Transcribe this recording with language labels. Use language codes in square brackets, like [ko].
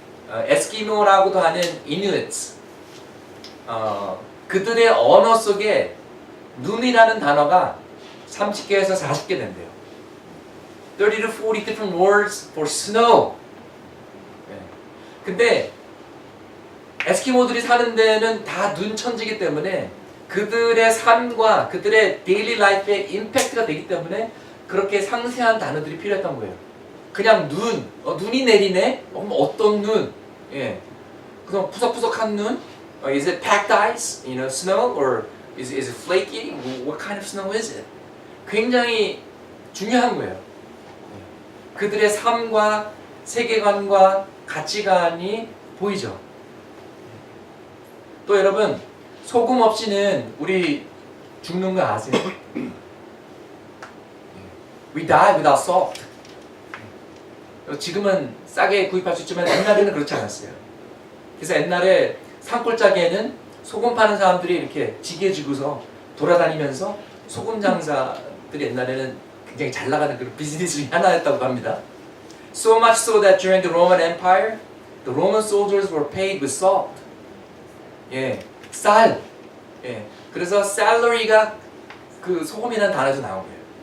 [ko] 에스키모라고도 하는 이누이트, 그들의 언어 속에 눈이라는 단어가 30개에서 40개 된대요. [en] 30 to 40 different words for snow. [ko] 근데 에스키모들이 사는 데는 다 눈천지기 때문에 그들의 삶과 그들의 데일리 라이프에 임팩트가 되기 때문에 그렇게 상세한 단어들이 필요했던 거예요. 그냥 눈이 내리네? 어떤 눈? 그냥 푸석푸석한 눈? [en] Is it packed ice? Snow? Or is it flaky? What kind of snow is it? [ko] 굉장히 중요한 거예요. 그들의 삶과 세계관과 가치관이 보이죠. 또 여러분, 소금 없이는 우리 죽는 거 아세요? [en] We die without salt. [ko] 지금은 싸게 구입할 수 있지만 옛날에는 그렇지 않았어요. 그래서 옛날에 산골짜기에는 소금 파는 사람들이 이렇게 지게 지고서 돌아다니면서 소금 장사들이 옛날에는 굉장히 잘 나가는 그런 비즈니스 중에 하나였다고 합니다. [en] So much so that during the Roman Empire, the Roman soldiers were paid with salt. [ko] 쌀. 그래서 salary가 그 소금이라는 단어에서 나온 거예요.